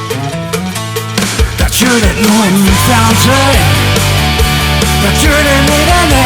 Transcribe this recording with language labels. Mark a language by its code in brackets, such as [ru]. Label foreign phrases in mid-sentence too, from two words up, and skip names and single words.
[nl] Dat je het [de] nur im Fernsehen, [nl] dat je het niet